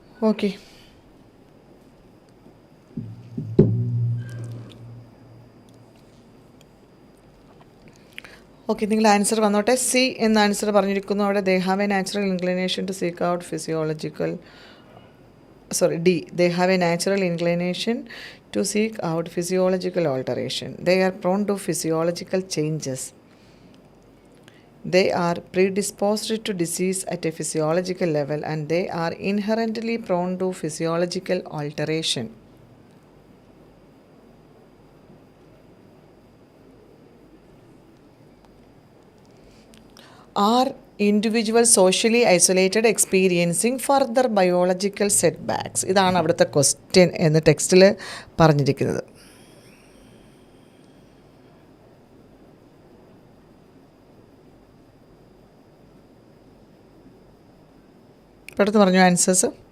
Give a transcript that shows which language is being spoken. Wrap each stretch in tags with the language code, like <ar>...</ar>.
<ml>Okay, okay, നിങ്ങൾ answer വന്നോട്ടെ. C എന്ന ആൻസർ പറഞ്ഞിരിക്കുന്നു അവിടെ.</ml> <en>They have a natural inclination to seek out physiological D. They have a natural inclination to seek out physiological alteration. They are prone to physiological changes. They are predisposed to disease at a physiological level and they are inherently prone to physiological alteration. Are individuals socially isolated experiencing further biological setbacks?</en> <ml>ഇതാണ് അവിടുത്തെ question എന്ന് ടെക്സ്റ്റിൽ പറഞ്ഞിരിക്കുന്നത്. പെട്ടെന്ന് പറഞ്ഞു answers.</ml>